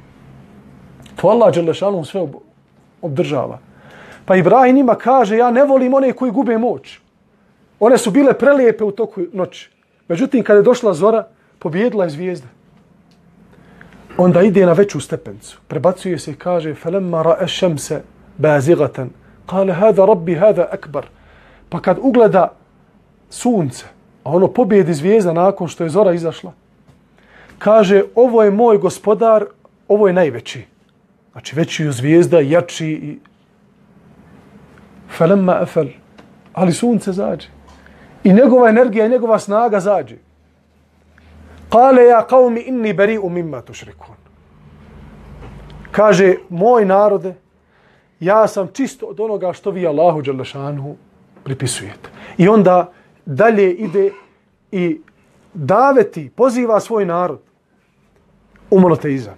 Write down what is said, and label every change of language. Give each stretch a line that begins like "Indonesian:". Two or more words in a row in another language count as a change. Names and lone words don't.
Bosnian: To Allah dželešanu sve obdržava. Pa Ibrahim njima kaže, ja ne volim one koji gube moć. One su bile prelijepe u toku noći. Međutim, kada je došla zora, pobjedila je zvijezda. Onda ide na veću stepencu. Prebacuje se i kaže,
Arabic: فَلَمَّا رَأَ الشَّمْسَ بَازِغَةً قَالَ هَذَا رَبِّ هَذَا أَكْبَرُ.
Bosnian: Pa kad ugleda sunce, a ono pobjedi zvijezda nakon što je zora izašla, kaže, ovo je moj gospodar, ovo je najveći. Znači veći je zvijezda, jači i
Arabic: فَلَمَّا أَفَلْ.
Bosnian: Ali sunce zađe. I njegova energija i njegova snaga zađe.
Arabic: قال يا قوم إني بريء مما تشركون.
Bosnian: Kaže, moj narode, ja sam čisto od onoga što vi Allahu dželle šanuhu pripisujete. I onda dalje ide i daveti, poziva svoj narod u monoteizam.